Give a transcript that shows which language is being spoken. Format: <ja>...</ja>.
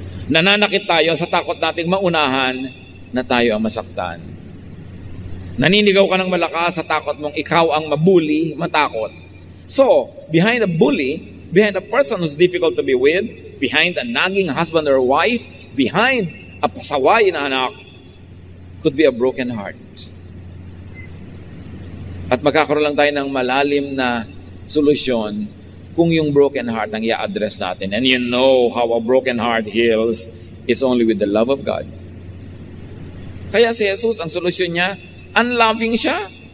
<tl>Nananakit tayo sa takot nating maunahan na tayo ang masaktan. Naninigaw ka ng malakas sa takot mong ikaw ang mabully, matakot.</tl> <en>So, behind a bully, behind a person who's difficult to be with, behind a nagging husband or wife, behind a</en> <tl>pasaway na anak,</tl> <en>could be a broken heart.</en> <tl>At magkakaroon lang tayo ng malalim na solusyon kung yung broken heart ang i-address natin.</tl> <en>And you know how a broken heart heals, it's only with the love of God.</en> <tl>Kaya si Jesus, ang solusyon niya, unloving siya.</tl>